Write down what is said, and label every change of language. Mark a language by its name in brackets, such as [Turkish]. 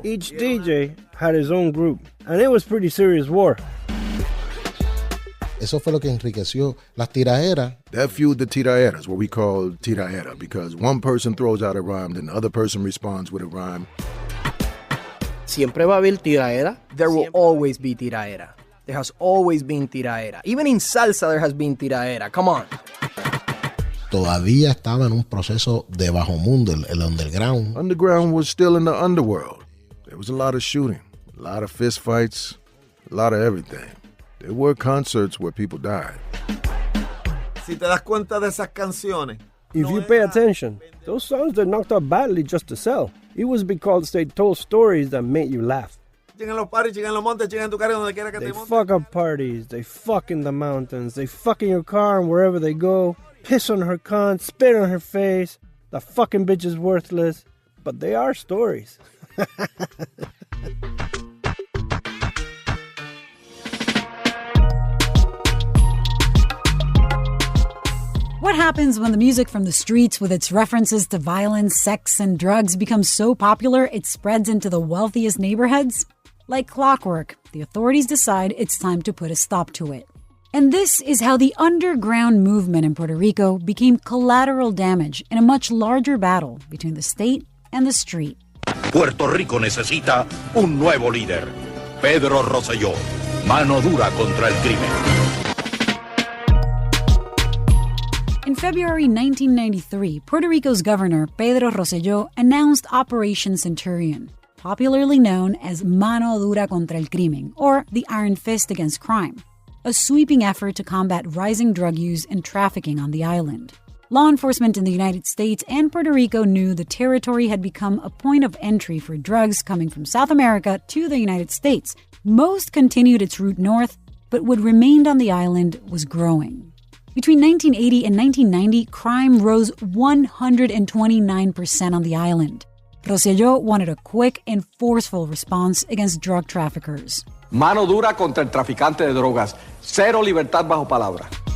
[English] Each DJ had his own group, and it was pretty serious war. [Spanish] Eso fue lo que enriqueció las tiraderas. [English] That fueled the tiraderas, what we call tiraera, because one person throws out a rhyme, then the other person responds with a rhyme. [Spanish] Siempre va a haber tiraera. [English] There will always be tiraera. There has always been tiraera. Even in salsa there has been tiraera. Come on. [Spanish] Todavía estaba en un proceso de bajo mundo, el underground. [English] Underground was still in the underworld. There was a lot of shooting, a lot of fist fights, a lot of everything. There were concerts where people died. [Spanish] Si te das cuenta de esas canciones. [English] If you pay attention, those songs that knocked out badly just to sell. It was because they told stories that made you laugh. [Spanish] Llegan los parties, llegan los montes, llegan tu carro donde quiera que te montes. [English] They fuck up parties, they fuck in the mountains, they fuck in your car and wherever they go, piss on her cunt, spit on her face, the fucking bitch is worthless. But they are stories. What happens when the music from the streets with its references to violence, sex, and drugs becomes so popular it spreads into the wealthiest neighborhoods? Like clockwork, the authorities decide it's time to put a stop to it. And this is how the underground movement in Puerto Rico became collateral damage in a much larger battle between the state and the street. [Spanish] Puerto Rico necesita un nuevo líder. Pedro Rosselló, mano dura contra el crimen. [English] In February 1993, Puerto Rico's governor, Pedro Rosselló, announced Operation Centurion, popularly known as Mano Dura contra el Crimen, or the Iron Fist against crime, a sweeping effort to combat rising drug use and trafficking on the island. Law enforcement in the United States and Puerto Rico knew the territory had become a point of entry for drugs coming from South America to the United States. Most continued its route north, but what remained on the island was growing. Between 1980 and 1990, crime rose 129% on the island. Rosselló wanted a quick and forceful response against drug traffickers. [Spanish] Mano dura contra el traficante de drogas. Cero libertad bajo palabra.